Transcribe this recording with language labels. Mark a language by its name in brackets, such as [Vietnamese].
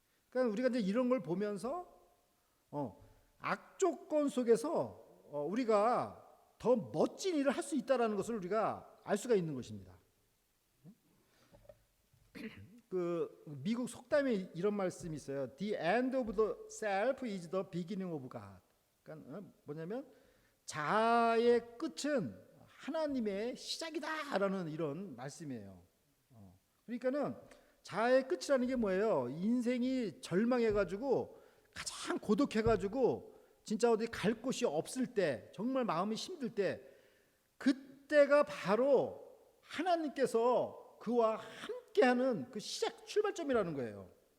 [Korean] 그러니까 우리가 이제 이런 걸 보면서 악조건 속에서 우리가 더 멋진 일을 할 수 있다라는 것을 우리가 알 수가 있는 것입니다. 그 미국 속담에 이런 말씀이 있어요. [English] The end of the self is the beginning of God. [Korean] 그러니까 뭐냐면 자아의 끝은 하나님의 시작이다라는 이런 말씀이에요. 그러니까는 자아의 끝이라는 게 뭐예요? 인생이 절망해가지고 가장 고독해가지고 진짜 어디 갈 곳이 없을 때, 정말 마음이 힘들 때, 그때가 바로 하나님께서 그와 함께하는 그 시작 출발점이라는 거예요.